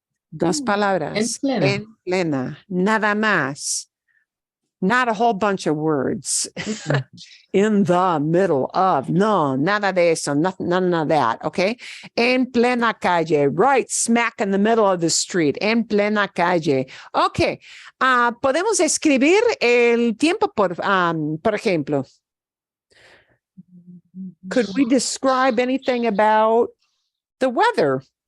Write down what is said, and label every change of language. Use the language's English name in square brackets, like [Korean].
[Spanish] Dos palabras. En plena. Nada más. [English] Not a whole bunch of words. In the middle of. No, [Spanish] nada de eso. [English] None of that. Okay. [Spanish] En plena calle. [English] Right smack in the middle of the street. [Spanish] En plena calle. Okay. Podemos escribir el tiempo, por ejemplo. [English] Could we describe anything about the weather?